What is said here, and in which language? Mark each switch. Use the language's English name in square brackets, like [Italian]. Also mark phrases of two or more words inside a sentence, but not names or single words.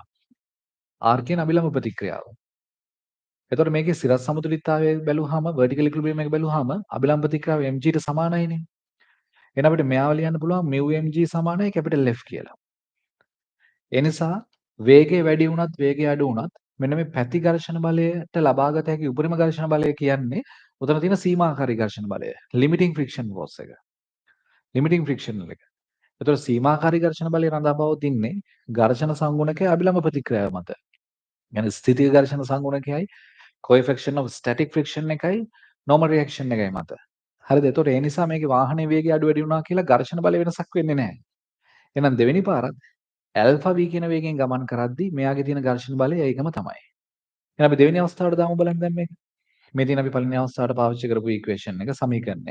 [Sinhala] r කියන අභිලම්බ ප්‍රතික්‍රියාව. එතකොට මේකේ සිරස් සමතුලිතතාවය බැලුවාම [English] vertical equilibrium [Sinhala] එක බැලුවාම අභිලම්බ ප්‍රතික්‍රියාව mg ට සමානයිනේ. එහෙනම් අපිට මෙයාව ලියන්න පුළුවන් μmg සමානයි capital F කියලා. ඒ නිසා වේගය වැඩි වුණත් වේගය අඩු වුණත් මෙන්න මේ පැති ඝර්ෂණ බලයට ලබාගත හැකි උපරිම ඝර්ෂණ බලය කියන්නේ උතන තියෙන සීමාකාරී ඝර්ෂණ බලය. [English] limiting friction force එක. limiting friction එක. [Sinhala] එතකොට සීමාකාරී ඝර්ෂණ බලය රඳා පවතින්නේ ඝර්ෂණ සංගුණකයේ අභිලම්බ ප්‍රතික්‍රියාව මත. يعني ස්ථිතික ඝර්ෂණ සංගුණකයයි [English] coefficient of static friction [Sinhala] එකයි [English] normal reaction [Sinhala] එකයි මත. හරිද? එතකොට ඒ නිසා මේකේ වාහනේ වේගය අඩු වැඩි වුණා කියලා ඝර්ෂණ බලය වෙනසක් වෙන්නේ නැහැ. එහෙනම් දෙවෙනි පාරත් ඇල්ෆා v කියන වේගයෙන් ගමන් කරද්දී මෙයාගේ තියෙන ඝර්ෂණ බලය ඒකම තමයි. එහෙනම් අපි දෙවෙනි අවස්ථාවට දාමු බලන්න දැන් මේක. මේ තියෙන අපි පළවෙනි අවස්ථාවට පාවිච්චි කරපු ඉක්වේෂන් එක සමීකරණය.